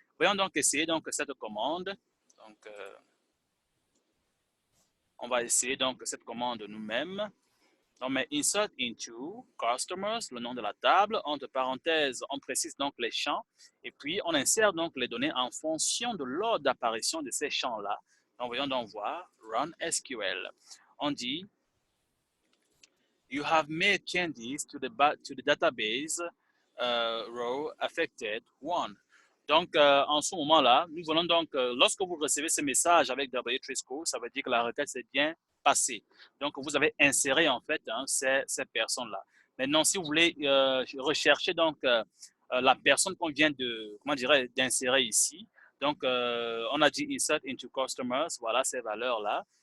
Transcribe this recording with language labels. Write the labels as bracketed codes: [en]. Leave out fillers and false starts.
[fr] Voyons donc essayer donc cette commande. Donc, on va essayer donc cette commande nous-mêmes. On met insert into customers, le nom de la table. Entre parenthèses, on précise donc les champs. Et puis, on insère donc les données en fonction de l'ordre d'apparition de ces champs-là. Donc, voyons donc voir Run SQL. On dit [en] You have made changes to the database row affected one. [fr] Donc, en ce moment-là, nous voulons donc, lorsque vous recevez ce message avec W3School, ça veut dire que la requête s'est bien passée. Donc, vous avez inséré en fait ces personnes-là. Maintenant, si vous voulez rechercher donc la personne qu'on vient de, comment dirais, d'insérer ici, donc on a dit insert into customers, voilà ces valeurs-là.